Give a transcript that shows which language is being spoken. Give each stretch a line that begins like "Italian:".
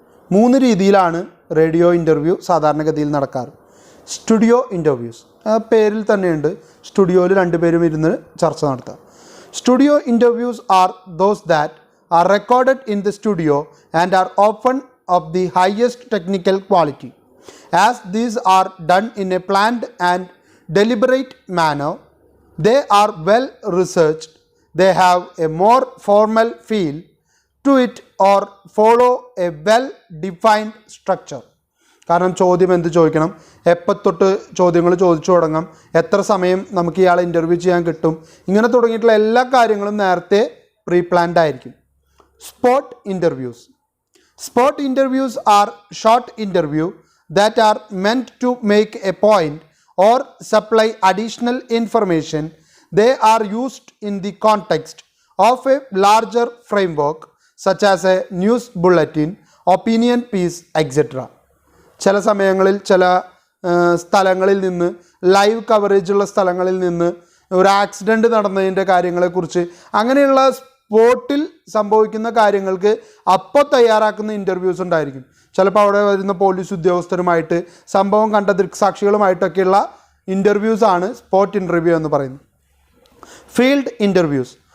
Malayalam: 3 രീതിയിലാണ് radio interview സാധാരണഗതിയിൽ നടക്കാറ്. സ്റ്റുഡിയോ ഇൻ്റർവ്യൂസ്, പേരിൽ തന്നെയുണ്ട്, സ്റ്റുഡിയോയിൽ 2 പേരും ഇരുന്ന് ചർച്ച നടത്താം.
English: Studio interviews are those that are recorded in the studio and are often of the highest technical quality. As these are done in a planned and deliberate manner, they are well researched, they have a more formal feel to it or follow a well defined structure.
Malayalam: കാരണം ചോദ്യം എന്ത് ചോദിക്കണം, എപ്പോൾ തൊട്ട് ചോദ്യങ്ങൾ ചോദിച്ചു തുടങ്ങാം, എത്ര സമയം നമുക്ക് ഇയാളെ ഇൻ്റർവ്യൂ ചെയ്യാൻ കിട്ടും, ഇങ്ങനെ തുടങ്ങിയിട്ടുള്ള എല്ലാ കാര്യങ്ങളും നേരത്തെ പ്രീ പ്ലാൻഡ് ആയിരിക്കും. Spot interviews.
English: Spot interviews are short interview that are meant to make a point or supply additional information. They are used in the context of a larger framework such as a news bulletin, opinion piece, etc.
Malayalam: ചില സമയങ്ങളിൽ ചില സ്ഥലങ്ങളിൽ നിന്ന്, live coverage ഉള്ള സ്ഥലങ്ങളിൽ നിന്ന്, ഒരു accident നടന്നതിൻ്റെ കാര്യങ്ങളെക്കുറിച്ച്, അങ്ങനെയുള്ള സ്പോട്ടിൽ സംഭവിക്കുന്ന കാര്യങ്ങൾക്ക് അപ്പോൾ തയ്യാറാക്കുന്ന ഇൻ്റർവ്യൂസ് ഉണ്ടായിരിക്കും. ചിലപ്പോൾ അവിടെ വരുന്ന പോലീസ് ഉദ്യോഗസ്ഥരുമായിട്ട്, സംഭവം കണ്ട ദൃക്സാക്ഷികളുമായിട്ടൊക്കെയുള്ള ഇൻ്റർവ്യൂസാണ് സ്പോട്ട് ഇൻ്റർവ്യൂ എന്ന് പറയുന്നത്. Field interviews.